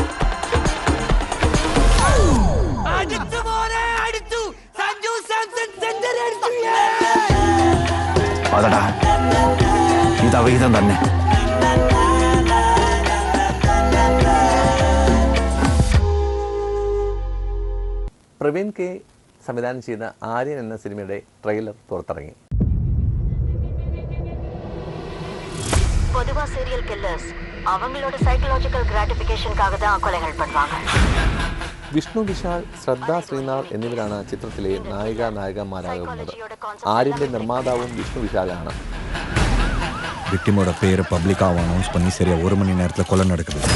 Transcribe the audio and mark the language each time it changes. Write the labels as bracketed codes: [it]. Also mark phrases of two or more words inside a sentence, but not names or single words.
[ml] അതടാ, ഇത് അവിഹിതം തന്നെ. പ്രവീൺ കെ സംവിധാനം ചെയ്ത ആര്യൻ എന്ന സിനിമയുടെ ട്രെയിലർ പുറത്തിറങ്ങി. [ta] பொதுவா [en] serial killers [ta] அவங்களோட [en] psychological gratificationukkaaga [ta] தான் கொலைகள் பண்ணுவாங்க. [ml] വിഷ്ണു വിശാൽ, ശ്രദ്ധ ശ്രീനാഥ് എന്നിവരാണ് ചിത്രത്തിലെ നായികമാരാകുന്നത്. ആര്യന്റെ നിർമ്മാതാവും വിഷ്ണു വിശാലാണ്. [ta] விக்டிமோட பேரை [en] publicaaga announce [ta] பண்ணி சரியா 1 மணி நேரத்தில் கொலை நடக்குது.